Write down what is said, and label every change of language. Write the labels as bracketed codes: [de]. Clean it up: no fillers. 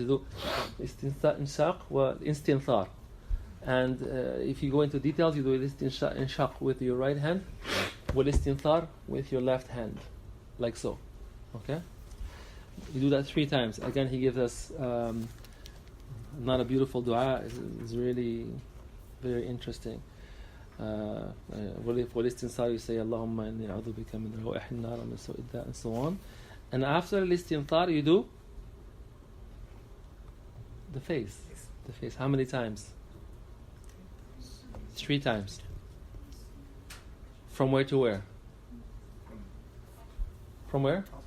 [en] You do istinshaq wa istinthar. And if you go into details, you do istinshaq with your right hand, wa istinthar with your left hand, like so. Okay, you do that 3 times. Again, he gives us. Not a beautiful dua, is really very interesting. [ar] والاستنصار [en] you say [ar] اللهم إني أعوذ بك من روائح النار ومن سوء الداء [en] and so on. And after الاستنصار you do the face. The face. How many times? 3 times. From where to where? From where?